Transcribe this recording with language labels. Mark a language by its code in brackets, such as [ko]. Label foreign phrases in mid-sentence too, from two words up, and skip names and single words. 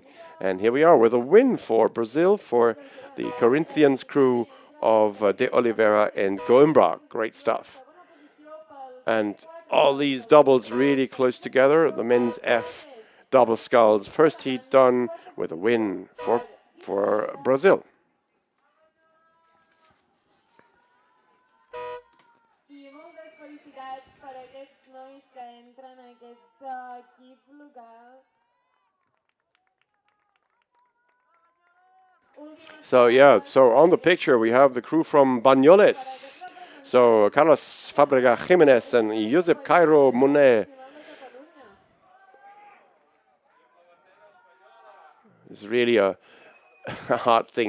[en] And here we are with a win for Brazil, for the Corinthians crew of De Oliveira and Coimbra. Great stuff. And all these doubles really close together. The men's F double sculls. First heat done with a win for Brazil. [ca] I moltes felicitats per aquests nois que entren a aquest equip local. [en] So yeah, so on the picture we have the crew from Banyoles. So Carlos Fabrega Jimenez and Josep Cairo Monet. It's really a hard thing.